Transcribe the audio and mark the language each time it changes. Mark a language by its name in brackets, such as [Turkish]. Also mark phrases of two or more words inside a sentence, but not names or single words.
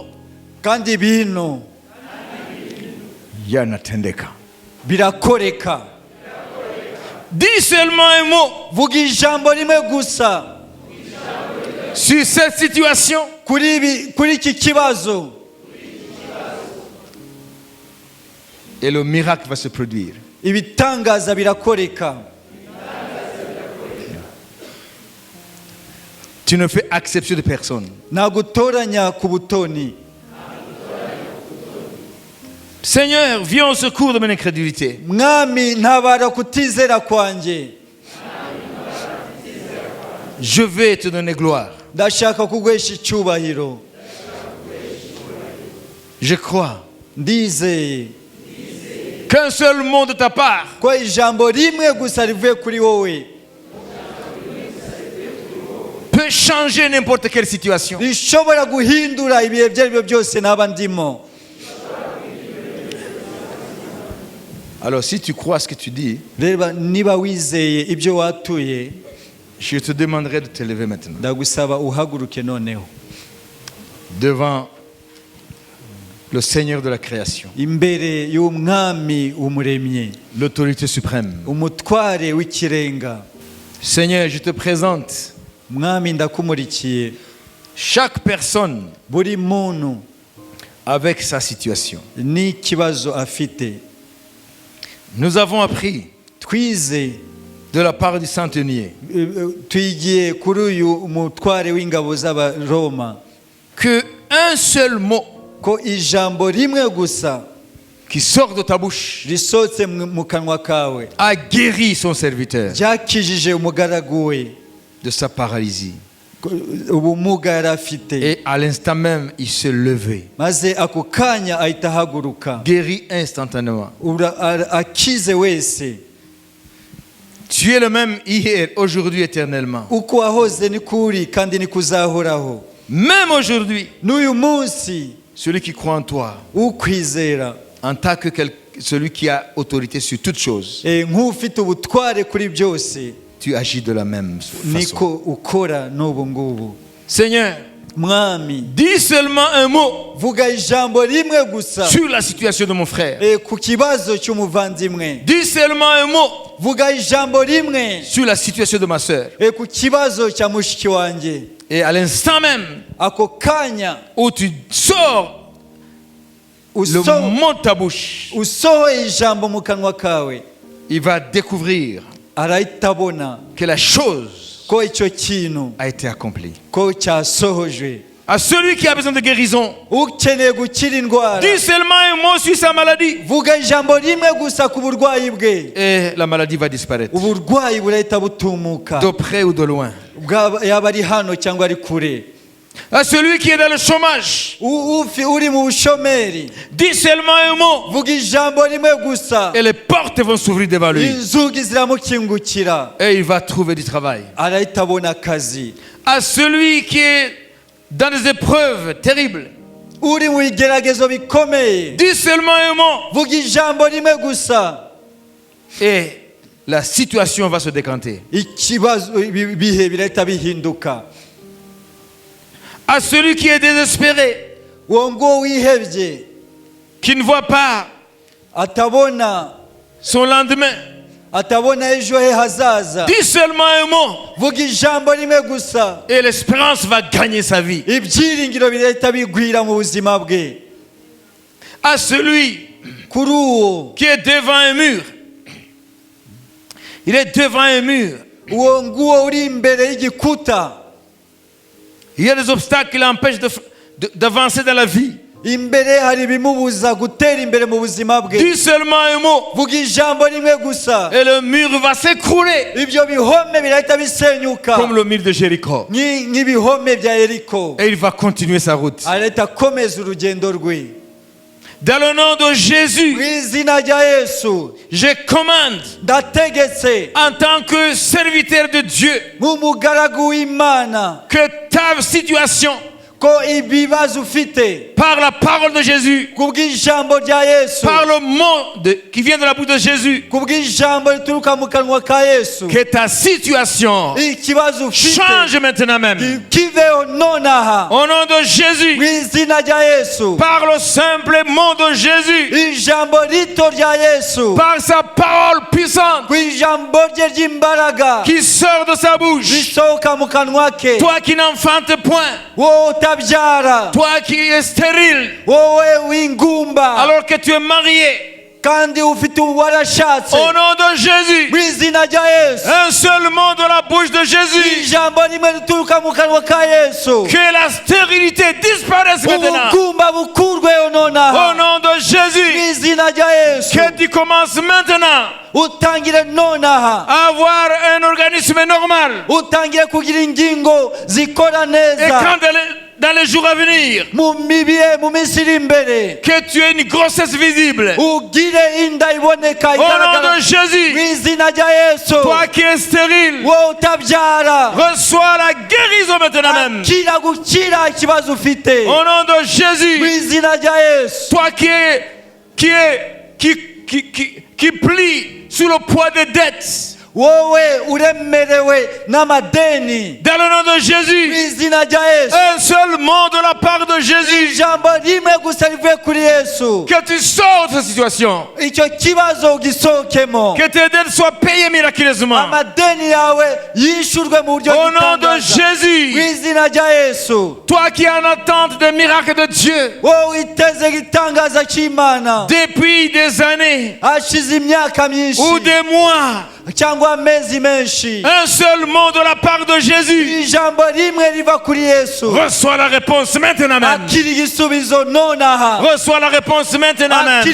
[Kinyarwanda] kandi ibintu yanatendeka. birakoreka. [French] Dis seulement un mot, [Kinyarwanda] vuga ijambo rimwe gusa [French] sur cette situation, [Kinyarwanda] kuri iki kibazo, [French] et le miracle va se produire. [Kinyarwanda] ibitangaza birakoreka. [French] Tu ne fais exception de personne. [Kinyarwanda] ntabwo utoranya ku butoni. [French] Seigneur, viens au secours de mon incrédulité. [Kinyarwanda] mwami ntabara kutizera kwanjye. [French] Je vais te donner gloire. [Kinyarwanda] ndashaka kuguhesha icyubahiro. [French] Je crois [Kinyarwanda] ndizeye [French] qu'un seul mot de ta part [Kinyarwanda] ko ijambo rimwe gusa rivuye kuri wowe [French] peut changer n'importe quelle situation. [Kinyarwanda] rishobora guhindura ibihe ibyo ari byo byose naba ndimo. [French] Alors si tu crois ce que tu dis, [Kinyarwanda] reba niba wizeye ibyo watuye, [French] je te demanderai de te lever maintenant [Kinyarwanda] ndagusaba uhaguruke noneho [French] devant le Seigneur de la création, [Kinyarwanda] imbere y'umwami umuremye, [French] l'autorité suprême. [Kinyarwanda] umutware w'ikirenga. [French] Seigneur, je te présente [Kinyarwanda] mwami ndakumurikiye [French] chaque personne [Kinyarwanda] buri muntu [French] avec sa situation. [Kinyarwanda] n'ikibazo afite. [French] Nous avons appris [Kinyarwanda] twize [French] de la part du centenier [Kinyarwanda] twigiye kuri uyu mutware w'ingabo z'abaroma [French] que un seul mot [Kinyarwanda] ko ijambo rimwe gusa [French] qui sort de ta bouche [Kinyarwanda] risohotse mu kanwa kawe [French] a guéri son serviteur [Kinyarwanda] ryakijije umugaragu we [French] de sa paralysie. [Kinyarwanda] ubumuga yari afite, [French] Et à l'instant même, il s'est levé, [Kinyarwanda] maze ako kanya ahita ahaguruka, [French] guéri instantanément. [Kinyarwanda] akize wese. [French] Tu es le même hier, aujourd'hui, éternellement. [Kinyarwanda] uko wahoze ni kuri kandi ni kuzahoraho. [French] Même aujourd'hui, [Kinyarwanda] n'uyu munsi [French] celui qui croit en toi, [Kinyarwanda] ukwizera [French] en tant que celui qui a autorité sur toutes choses, [Kinyarwanda] nk'ufite ubutware kuri byose [French] tu agis de la même façon. [Kinyarwanda] niko ukora n'ubu ngubu. [French] Seigneur, [Kinyarwanda] Mwami, [French] dis seulement un mot [Kinyarwanda] vuga ijambo rimwe gusa [French] sur la situation de mon frère. [Kinyarwanda] ku kibazo cy'umuvandimwe. [French] Dis seulement un mot [Kinyarwanda] Vuga ijambo rimwe [French] sur la situation de ma sœur. [Kinyarwanda] ku kibazo cya mushiki wanjye. [French] Et à l'instant même [Kinyarwanda] Ako kanya [French] où tu sors le mot de ta bouche, [Kinyarwanda] usohoye ijambo mu kanwa kawe, [French] il va découvrir [Kinyarwanda] arahita abona [French] que la chose [Kinyarwanda] ko icyo kintu [French] a été accomplie. [Kinyarwanda] ko cyasohojwe. [French] À celui qui a besoin de guérison, [Kinyarwanda] Ukeneye gukira indwara, [French] dis seulement un mot sur sa maladie [Kinyarwanda] vuga ijambo rimwe gusa ku burwayi bwe, [French] et la maladie va disparaître. [Kinyarwanda] uburwayi burahita butumuka, [French] De près ou de loin. [Kinyarwanda] yaba ari hano cyangwa ari kure. [French] À celui qui est dans le chômage, [Kinyarwanda] Uri mu bushomeri, [French] dis seulement un mot [Kinyarwanda] vuga ijambo rimwe gusa, [French] et les portes vont s'ouvrir devant lui. [Kinyarwanda] inzugi ziramukingukira, [French] Et il va trouver du travail. [Kinyarwanda] arahita abona akazi. [French] À celui qui est dans des épreuves terribles, [Kinyarwanda] Uri mu bigeragezo bikomeye, [French] dis seulement un mot [Kinyarwanda] vuga ijambo rimwe gusa, [French] et la situation va se décanter. [Kinyarwanda] ikibazo ibihe birahita bihinduka. [French] À celui qui est désespéré, [Kinyarwanda] Uwo nguwo wihebye, [French] qui ne voit pas [Kinyarwanda] atabona [French] son lendemain, [Kinyarwanda] ejo he hazaza, [French] dis seulement un mot [Kinyarwanda] vuga ijambo rimwe gusa, [French] et l'espérance va gagner sa vie. [Kinyarwanda] ibyiringiro birahita bigwira mu buzima bwe. [French] À celui [Kinyarwanda] Kuri uwo, [French] qui est devant un mur, il est devant un mur. [Kinyarwanda] uwo nguwo uri imbere y'igikuta, [French] Il y a des obstacles qui l'empêchent d'avancer dans la vie. [Kinyarwanda] imbere hari ibimubuza gutera imbere mu buzima bwe. [French] Dis seulement un mot [Kinyarwanda] Vuga ijambo rimwe gusa, [French] et le mur va s'écrouler [Kinyarwanda] ibyo bihome birahita bisenyuka [French] comme le mur de Jéricho. [Kinyarwanda] nk'ibihome bya Yeriko, [French] Et il va continuer sa route. [Kinyarwanda] arahita akomeza urugendo rwe. [French] Dans le nom de Jésus, [Kinyarwanda] Mu izina rya Yesu [French] je commande [Kinyarwanda] ndategetse [French] en tant que serviteur de Dieu [Kinyarwanda] nk'umugaragu w'Imana [French] que ta situation, [Kinyarwanda] ko ibibazo ufite [French] par la parole de Jésus, [Kinyarwanda] kubw'ijambo rya Yesu, [French] par le mot qui vient de la bouche de Jésus, [Kinyarwanda] kubw'ijambo rituruka mu kanwa ka Yesu, [French] que ta situation [Kinyarwanda] ikibazo ufite [French] change maintenant même. [Kinyarwanda] kiveho nonaha [French] Au nom de Jésus, [Kinyarwanda] mu izina rya Yesu, [French] par le simple mot de Jésus, [Kinyarwanda] ijambo rito rya Yesu, [French] par sa parole puissante [Kinyarwanda] ku ijambo rye ry'imbaraga [French] qui sort de sa bouche. [Kinyarwanda] risohoka mu kanwa ke, [French] Toi qui n'enfantes point, [Kinyarwanda] wowe utabyara, [French] toi qui es stérile, [Kinyarwanda] wowe w'ingumba [French] alors que tu es marié, [Kinyarwanda] kandi ufite warashatse, [French] au nom de Jésus, [Kinyarwanda] mu izina rya Yesu, [French] un seul mot de la bouche de Jésus, [Kinyarwanda] ijambo rimwe rituruka mu kanwa ka Yesu, [French] que la stérilité disparaisse maintenant. [Kinyarwanda] ubugumba bukurweho [French] Au [Kinyarwanda] nonaha, [French] nom de [Kinyarwanda] mu [French] Jésus, [Kinyarwanda] izina rya Yesu, [French] que tu commences maintenant [Kinyarwanda] utangire nonaha, [French] à avoir un organisme normal. [Kinyarwanda] utangire kugira ingingo zikora [French] Et [Kinyarwanda] neza [French] quand dans les jours à venir, [Kinyarwanda] mu minsi iri imbere, [French] que tu aies une grossesse visible. [Kinyarwanda] ugire inda iboneka [French] Au nom [Kinyarwanda] igaragara, [French] de [Kinyarwanda] mu [French] Jésus, [Kinyarwanda] izina rya Yesu, [French] toi qui es stérile, [Kinyarwanda] wowe utabyara, [French] reçois la guérison maintenant même. [Kinyarwanda] akira gukira ikibazo ufite, [French] Au nom de [Kinyarwanda] mu [French] Jésus, [Kinyarwanda] izina rya Yesu, [French] toi qui plie sous le poids des dettes, [Kinyarwanda] wowe uremerewe n'amadeni, [French] dans le nom de [Kinyarwanda] mu [French] Jésus, [Kinyarwanda] izina rya Yesu, [French] un seul mot de la part de Jésus, [Kinyarwanda] ijambo rimwe gusa rivuye kuri Yesu, [French] que tu sors de cette situation, [Kinyarwanda] icyo kibazo ugisohokemo, [French] que tes dettes soient payées miraculeusement. [Kinyarwanda] amadeni yawe yishyurwe mu buryo [French] Au nom de [Kinyarwanda] bw'itangaza, mu [French] Jésus, [Kinyarwanda] izina rya Yesu, [French] toi qui es en attente des miracles de Dieu [Kinyarwanda] wowe witeze igitangaza cy'Imana [French] depuis des années [Kinyarwanda] hashize imyaka myinshi [French] ou des mois, [Kinyarwanda] cyangwa amezi menshi, [French] un seul mot de la part de Jésus, [Kinyarwanda] ijambo rimwe riva kuri Yesu, [French] reçois la réponse maintenant même. [Kinyarwanda] akira igisubizo nonaha, [French] Reçois la réponse maintenant [Kinyarwanda] akira